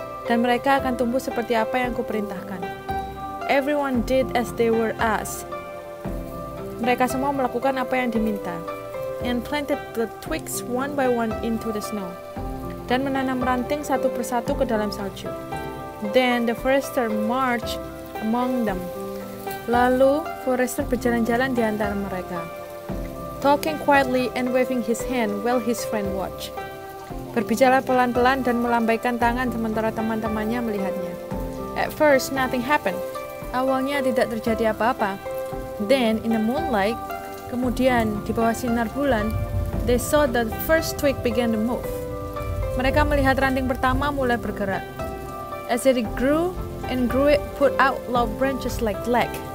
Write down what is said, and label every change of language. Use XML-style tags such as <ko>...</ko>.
<id>Dan mereka akan tumbuh seperti apa yang kuperintahkan.</id> <en>Everyone did as they were asked.</en> <id>Mereka semua melakukan apa yang diminta.</id> <en>And planted the twigs one by one into the snow.</en> <id>Dan menanam ranting satu persatu ke dalam salju.</id> <en>Then the Forester marched among them.</en> <id>Lalu Forester berjalan-jalan di antara mereka,</id> <en>talking quietly and waving his hand while his friend watched.</en> <id>Berbicara pelan-pelan dan melambaikan tangan sementara teman-temannya melihatnya.</id> <en>At first, nothing happened.</en> <id>Awalnya tidak terjadi apa-apa.</id> <en>Then, in the moonlight,</en> <id>kemudian di bawah sinar bulan,</id> <en>they saw the first twig began to move.</en> <id>Mereka melihat ranting pertama mulai bergerak.</id> <en>As it grew and grew, it put out low branches like leg.</en>